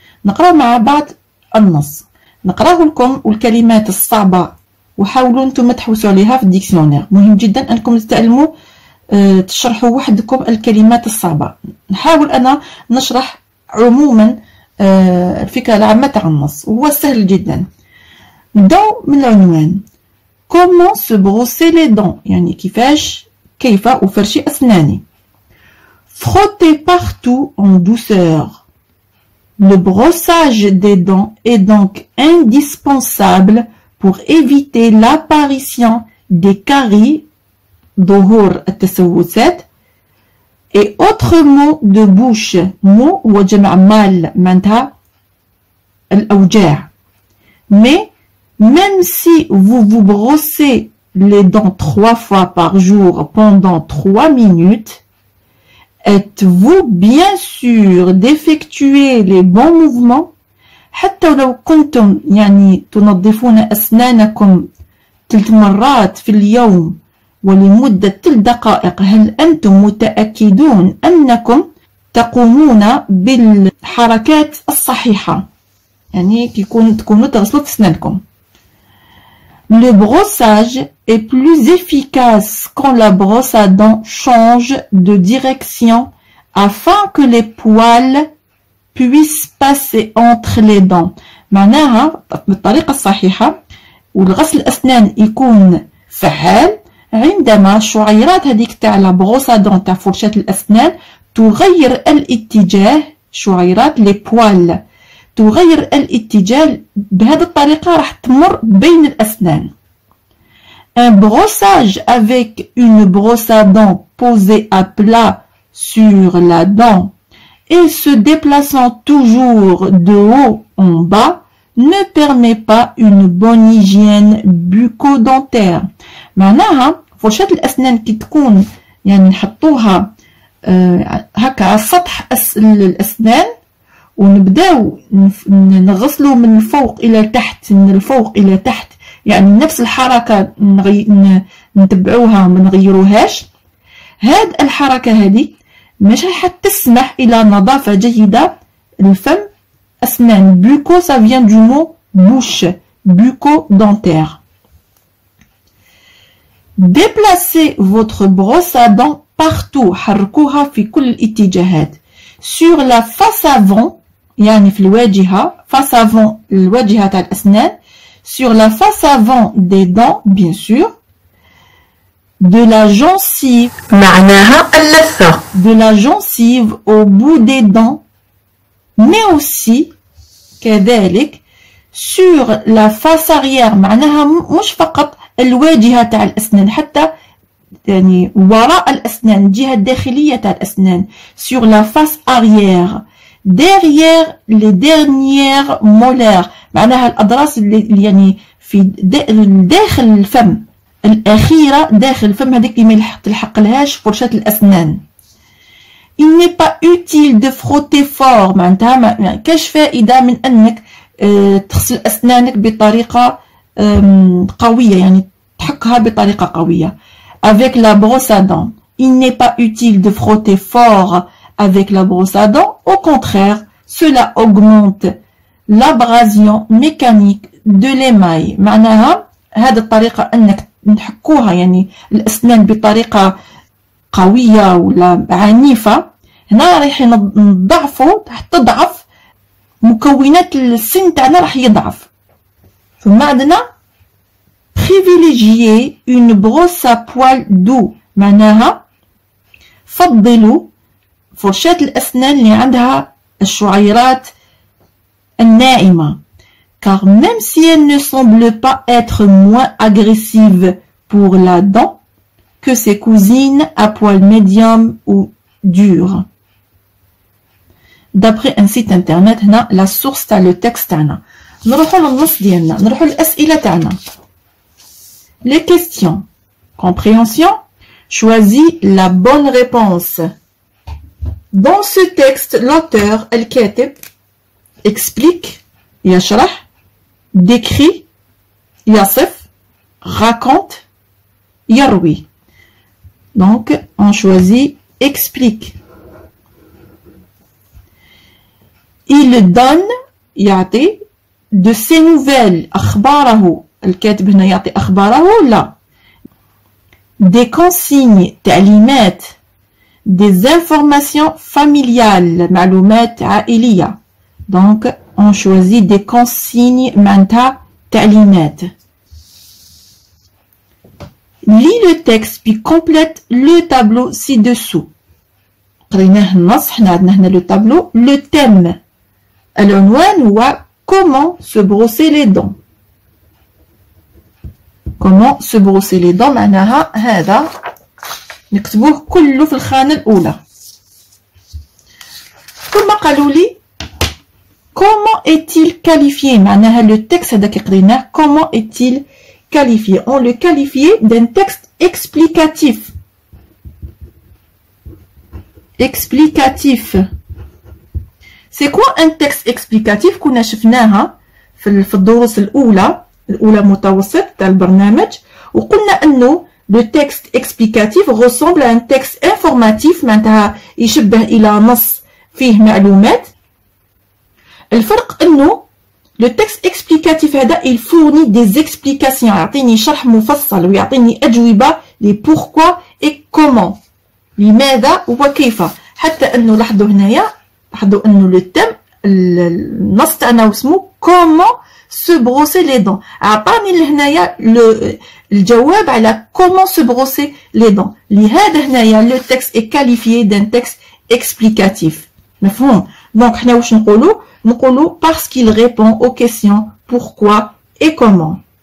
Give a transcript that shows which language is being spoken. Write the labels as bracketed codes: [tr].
[ar] نقرأ مع بعض النص، نقرأه لكم والكلمات الصعبة وحاولوا أنتم تحوسوا عليها في الديكسيونير. مهم جدا أنكم تتعلموا تشرحوا وحدكم الكلمات الصعبة. نحاول أنا نشرح عموما الفكرة العامة تاع النص، وهو سهل جدا. نبداو من العنوان. [fr] Comment se brosser les dents، [ar] كيف أفرشي أسناني. [fr] Frotter partout en douceur. Le brossage des dents est donc indispensable pour éviter l'apparition des caries, [ar] ظهور التسوسات, [fr] et autres maux de bouche. [ar] maux هو جمع مال معناتها الأوجاع. [fr] Mais même si vous vous brossez les dents 3 fois par jour pendant 3 minutes, êtes-vous bien sûr d'effectuer les bons mouvements؟ [ar] حتى لو كنتم تنظفون أسنانكم 3 مرات في اليوم ولمدة 3 دقائق، هل أنتم متأكدون أنكم تقومون بالحركات الصحيحة؟ تكونوا تغسلوا في أسنانكم. [fr] Le brossage est plus efficace quand la brosse à dents change de direction afin que les poils puissent passer entre les dents. [ar] معناها بالطريقة الصحيحة والغسل الأسنان يكون فعال عندما شعيرات هذيك تاع لا بروس ا دون تاع فرشاة الأسنان تغير الاتجاه. شعيرات لي بوال تغير الاتجاه، بهذه الطريقة راح تمر بين الأسنان. [fr] Un brossage avec une brosse à dents posée à plat sur la dent et se déplaçant toujours de haut en bas ne permet pas une bonne hygiène bucco-dentaire. [ar] معناها فرشاة الأسنان كي تكون نحطوها هكا على سطح الأسنان ونبداو نغسلوا من الفوق إلى تحت، من الفوق إلى تحت، نفس الحركة نتبعوها ما نغيروهاش. هاد الحركة هذه مش حتسمح إلى نظافة جيدة الفم أسنان. بوكو [fr] ça vient du mot bouche. bucco-dentaire. Déplacez votre brosse à dents partout. [ar] حركوها في كل الاتجاهات. [fr] Sur la face avant, [ar] يعني في الواجهة, [fr] face avant [ar] الواجهة تاع الأسنان. [fr] Sur la face avant des dents, bien sûr. De la gencive. [ar] معناها اللثة. [fr] De la gencive au bout des dents. Mais aussi, [ar] كذلك, [fr] sur la face arrière. [ar] معناها مش فقط الواجهة تاع الأسنان, حتى يعني وراء الأسنان, الجهة الداخلية تاع الأسنان. [fr] Sur la face arrière. Derrière les dernières molaires. [ar] معناها الأضراس اللي يعني في داخل الفم. الأخيرة داخل الفم, هذيك اللي ما تلحق لهاش فرشاة الأسنان. [fr] Il n'est pas utile de frotter fort. [ar] معناتها ما كاش فائدة من أنك تغسل أسنانك بطريقة قوية, يعني تحكها بطريقة قوية. [fr] Avec la brosse à dents. Il n'est pas utile de frotter fort avec la brosse à dents. Au contraire, cela augmente l'abrasion mécanique de l'émail. [ar] معناها هذه الطريقة أنك نحكوها يعني الأسنان بطريقة قوية ولا عنيفة, هنا راح نضعفوا, تضعف مكونات السن تاعنا, راح يضعف. ثم عندنا [fr] privilégier une brosse à poil doux. [ar] معناها فضلوا فرشاة الأسنان اللي عندها الشعيرات الناعمة. [fr] Car même si elle ne semble pas être moins agressive pour la dent que ses cousines à poil médium ou dur. D'après un site internet, هنا la source تاع le texte تاعنا. [ar] نروحوا للنص ديالنا, نروحوا للأسئلة تاعنا. [fr] Les questions. Compréhension. Choisis la bonne réponse. Dans ce texte, l'auteur, [ar] الكاتب, [fr] explique, [ar] يشرح, [fr] décrit, [ar] يصف, [fr] raconte, [ar] يروي. [fr] Donc, on choisit explique. Il donne, [ar] يعطي, [fr] de ses nouvelles, [ar] أخباره. الكاتب هنا يعطي أخباره لا. [fr] Des consignes, [ar] تعليمات. [fr] Des informations familiales, [ar] معلومات عائلية. [fr] Donc, on choisit des consignes [ar] معناتها تعليمات. [fr] Lis le texte puis complète le tableau ci-dessous. [ar] قريناه النص, حنا عندنا هنا le tableau. [fr] Le thème. [ar] العنوان هو [fr] comment se brosser les dents. Comment se brosser les dents, [ar] معناها هذا نكتبوه كله في الخانة الأولى. ثم قالوا لي [fr] comment est-il qualifié, معناها le texte [ar] هذاك قريناه [fr] comment est-il qualifié. On le qualifie d'un texte explicatif. Explicatif. C'est quoi un texte explicatif [ar] كنا شفناها في الدروس الأولى متوسط تاع البرنامج, وقلنا أنه [fr] le texte explicatif ressemble à un texte informatif, [ar] معناتها يشبه إلى نص فيه معلومات. الفرق أنه [fr] le texte explicatif هذا il fournit des explications, [ar] يعطيني شرح مفصل ويعطيني أجوبة [fr] les pourquoi et comment, [ar] لماذا وكيف. حتى أنه لاحظوا هنايا, لاحظوا أنه le thème النص تاعنا اسمه [fr] comment se brosser les dents. [ar] أعطاني لهنايا الجواب على [fr] comment se brosser les dents. [ar] لهذا هنايا [fr] le texte est qualifié d'un texte explicatif. [ar] مفهوم؟ [fr] donc [ar] حنا واش نقولوا [fr] parce qu'il répond aux questions pourquoi et comment.